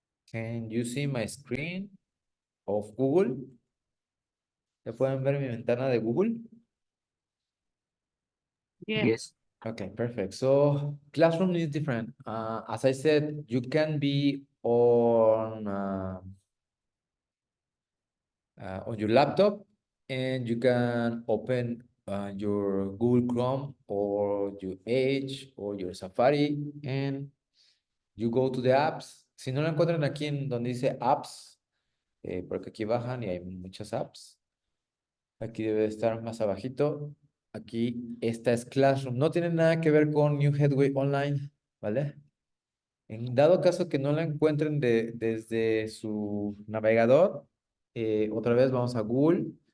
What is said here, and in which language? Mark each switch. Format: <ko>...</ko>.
<en>Can you see my screen of Google?</en> <es>¿Ya pueden ver mi ventana de Google?</es> <en>Yeah. Yes. Okay, perfect. So Classroom is different. As I said, you can be on your laptop and you can open your Google Chrome or your Edge or your Safari and you go to the apps.</en> <es>Si no lo encuentran aquí en donde dice apps, porque aquí bajan y hay muchas apps. Aquí debe estar más abajito. Aquí esta es Classroom. No tiene nada que ver con New Headway Online, ¿vale? En dado caso que no la encuentren desde su navegador, otra vez vamos a Google.</es>